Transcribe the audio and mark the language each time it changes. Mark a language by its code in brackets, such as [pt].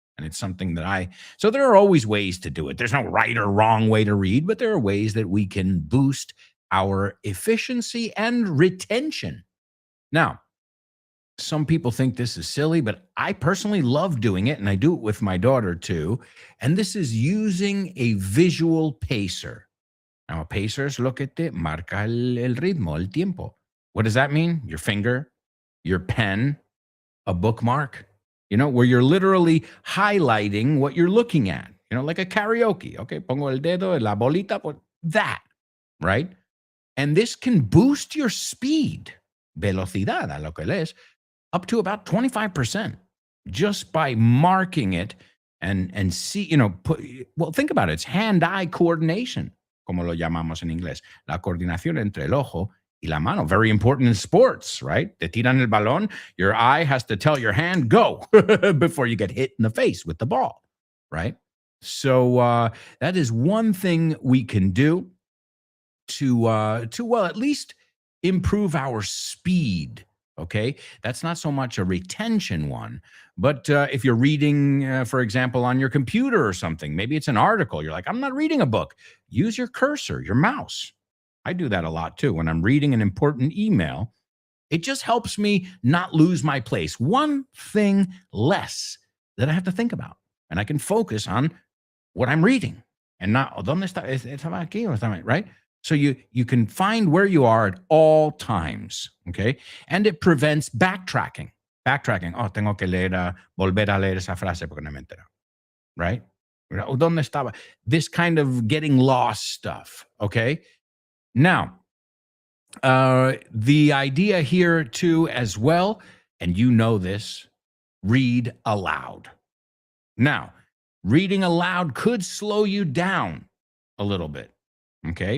[en] And it's something so there are always ways to do it. There's no right or wrong way to read, but there are ways that we can boost our efficiency and retention. Now, some people think this is silly, but I personally love doing it, and I do it with my daughter too. And this is using a visual pacer. Now, a pacer [es] es lo que te marca el ritmo, el tiempo. [en] What does that mean? Your finger, your pen, a bookmark, where you're literally highlighting what you're looking at, like a karaoke. [es] Okay, pongo el dedo, la bolita, that, right? [en] And this can boost your speed, [es] velocidad, a lo que lees, [en] up to about 25% just by marking it and see, think about it. It's hand-eye coordination, [es] como lo llamamos en inglés. La coordinación entre el ojo y la mano. [en] Very important in sports, right? [es] Te tiran el balón. [en] Your eye has to tell your hand, go, before you get hit in the face with the ball, right? So that is one thing we can do to at least improve our speed. Okay, that's not so much a retention one, but if you're reading, for example, on your computer or something, maybe it's an article. You're like, I'm not reading a book. Use your cursor, your mouse. I do that a lot too. When I'm reading an important email, it just helps me not lose my place. One thing less that I have to think about, and I can focus on what I'm reading and not, [es] ¿dónde está? ¿Estaba aquí o estaba, right? [en] So you can find where you are at all times, okay? And it prevents backtracking. Backtracking. [es] Oh, tengo que volver a leer esa frase porque no me entero, right? ¿Dónde estaba? [en] This kind of getting lost stuff, okay? Now, the idea here too as well, and you know this, read aloud. Now, reading aloud could slow you down a little bit, okay?